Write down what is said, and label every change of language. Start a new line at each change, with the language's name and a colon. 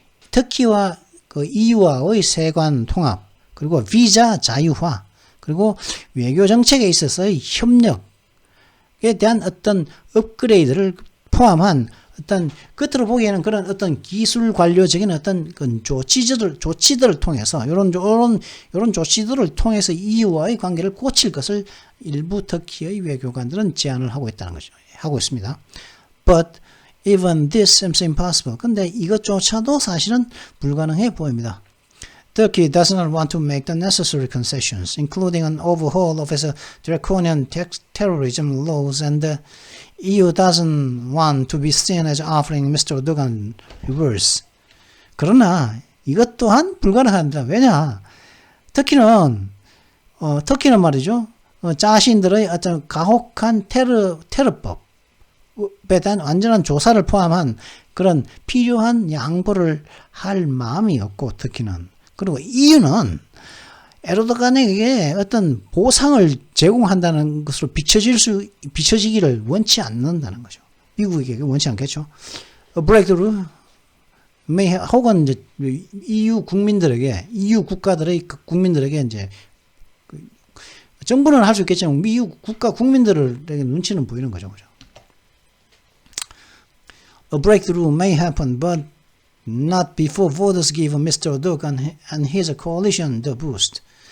Korean: 터키와 그 EU와의 세관 통합, 그리고 비자 자유화, 그리고 외교 정책에 있어서의 협력에 대한 어떤 업그레이드를 포함한 어떤 겉으로 보기에는 그런 어떤 기술 관료적인 어떤 조치들을 통해서 이런 조치들을 통해서 EU와의 관계를 고칠 것을 일부 터키의 외교관들은 제안을 하고 있다는 거죠. 하고 있습니다.
English: But even this seems impossible.
Korean: 근데 이것조차도 사실은 불가능해 보입니다.
English: Turkey does not want to make the necessary concessions, including an overhaul of its draconian terrorism laws, and the EU doesn't want to be seen as offering Mr. Erdogan reverse.
Korean: 그러나 이것 또한 불가능합니다. 왜냐? 터키는 말이죠. 자신들의 어떤 가혹한 테러법에 대한 완전한 조사를 포함한 그런 필요한 양보를 할 마음이 없고, 터키는. 그리고 EU는 에르도간에게 어떤 보상을 제공한다는 것으로 비춰지기를 원치 않는다는 거죠. 미국에게 원치 않겠죠. breakthrough 혹은 이제 EU 국민들에게, EU 국가들의 국민들에게 이제 정부는 할 수 있겠지만 EU 국가 국민들에게 눈치는 보이는 거죠. 그죠?
English: A breakthrough may happen, but not before voters give Mr. Erdogan and his coalition the boost.